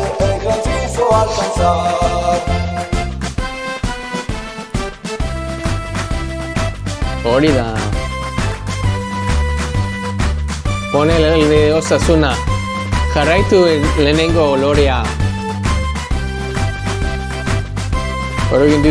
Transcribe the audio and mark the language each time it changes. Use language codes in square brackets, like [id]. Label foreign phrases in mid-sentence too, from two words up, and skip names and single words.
[eu] Hori da. [es] Ponele el de Osasuna. [eu] Jarraitu lehenengo olorea. [en] What are we gonna do?